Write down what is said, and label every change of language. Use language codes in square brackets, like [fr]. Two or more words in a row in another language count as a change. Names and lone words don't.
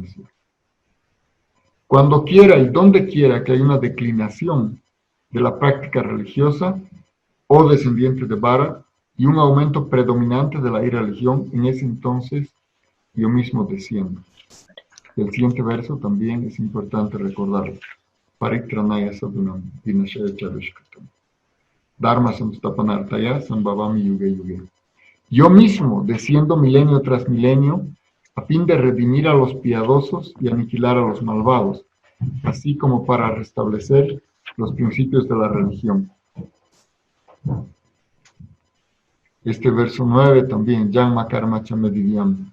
[es] Cuando quiera y donde quiera que haya una declinación de la práctica religiosa o descendiente de Vara y un aumento predominante de la irreligión, en ese entonces yo mismo desciendo. El siguiente verso también es importante recordarlo. [sa] Paritranaya sadunam vinashaya charushkatam. Dharma samstapanartaya sambhavami yuge yuge. [es] Yo mismo desciendo milenio tras milenio a fin de redimir a los piadosos y aniquilar a los malvados, así como para restablecer los principios de la religión. Este verso 9 también, [sa] Janma Karma Chamedivyam.